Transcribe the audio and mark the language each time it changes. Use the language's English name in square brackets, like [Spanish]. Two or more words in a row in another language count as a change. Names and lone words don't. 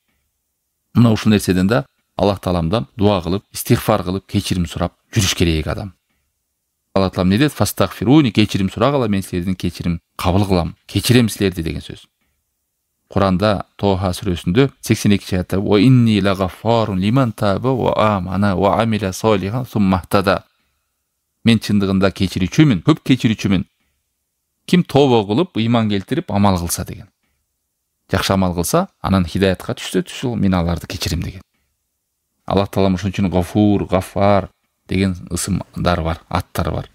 [Kyrgyz] Мына ушул нерседен да Аллах Тааламдан дуа кылып, истигфар кылып, кечирим сурап жүрүш керек адам. Алла Таалам не дейт? Фастагфируни, кечирим сурагыла, мен силердин кечирим кабыл кылам, кечирем силерди деген сөз. Kur'anda Toha сүрөсүндө 82 аятта [Arabic] "وإني لغفار لمن تاب وآمن وعمل صالحا ثم اهتدى." [Kyrgyz] Мен чындыгында кечирүүчүмүн, көп кечирүүчүмүн. Ким тобо кылып, ыйман келтирип, амал кылса деген. Жакшы амал кылса, анан хидаятка түшсө түшүл, мен аларды кечирим деген. Аллах Таала ошон үчүн Гафур, Гаффар деген ысымдар бар, аттары бар.